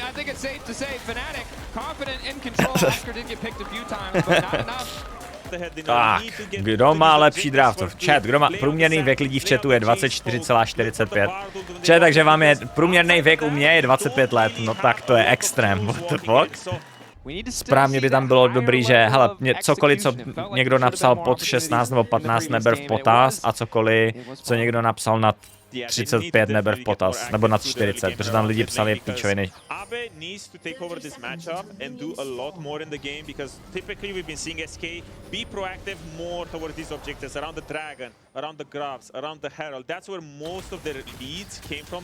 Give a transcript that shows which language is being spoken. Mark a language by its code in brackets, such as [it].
[en] I think it's safe to say Fnatic confident in control. Oscar did get picked a few times, but not enough. [cs] Tak, kdo má lepší draft? Chat, kdo má průměrný věk lidí v chatu je 24,45. Chat, takže vám je průměrný věk u mě je 25 let, no tak to je extrém, [en] what the fuck? [cs] Správně by tam bylo dobrý, že hele, cokoliv, co někdo napsal pod 16 nebo 15 neber v potaz a cokoliv, co někdo napsal nad 35 neber v potaz, nebo nad 40, protože tam lidi psali píčoviny. [en] Abe needs to take over this matchup and do a lot more in the game because typically we've been seeing SK be proactive more towards these objectives around the dragon, around the grabs, around the herald. That's where most of their leads came from.